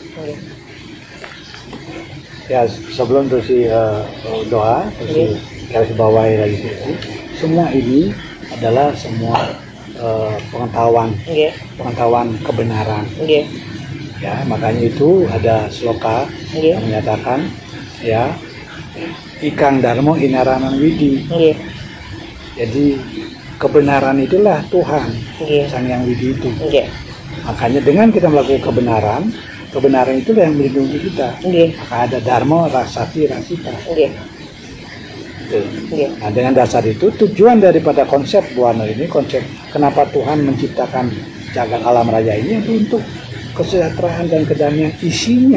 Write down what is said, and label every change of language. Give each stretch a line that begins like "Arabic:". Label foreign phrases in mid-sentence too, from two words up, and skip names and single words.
Indonesian: Ya, sebelum terus doa, terus garis bawahi lagi semua ini adalah semua pengetahuan kebenaran. Ya, makanya itu ada sloka yang menyatakan
Kawi: ya ikang dharma inaranan widi.
Indonesian: Jadi kebenaran itulah Tuhan, Sang Yang Widi itu. Makanya dengan kita melakukan kebenaran itulah yang melindungi kita. Maka ada
Sanskrit: dharma, rasati, rasita.
Indonesian: Nah, dengan dasar itu tujuan daripada konsep Buana ini, konsep kenapa Tuhan menciptakan jagat alam raya ini untuk kesejahteraan dan kedamaian isinya.